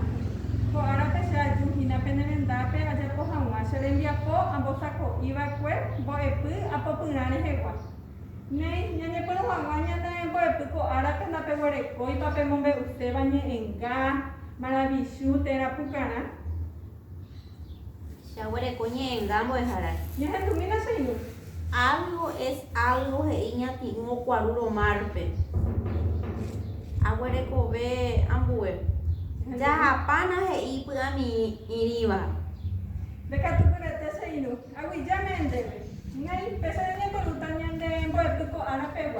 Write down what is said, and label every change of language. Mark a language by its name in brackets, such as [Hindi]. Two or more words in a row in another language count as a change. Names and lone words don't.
[Guarani] Ko'árape che ajuhína pene rendápe ajapo hag̃ua che rembiapo ambosako'íva'ekue mbo'epy apopyrã rehegua. Néi ñañepyrũ hag̃ua ñane mbo'epy ko'árape ndapeguerekóipa pe mombe'uséva ñe'ẽnga Maravichu térã pukarã. Chaguereko ñe'ẽnga mbo'ehára. Ñahendúmina che irũ. [Spanish] Algo es algo [Guarani] he'i ñati'ũ okuarúro márpe. Aguerekove ambue. Jahapána he'i py'ami iríva. Ndekatupyryete che irũ. Aguyjame ndéve. Néi péicha reñepyrũta ñande mbo'epy ko'árapegua.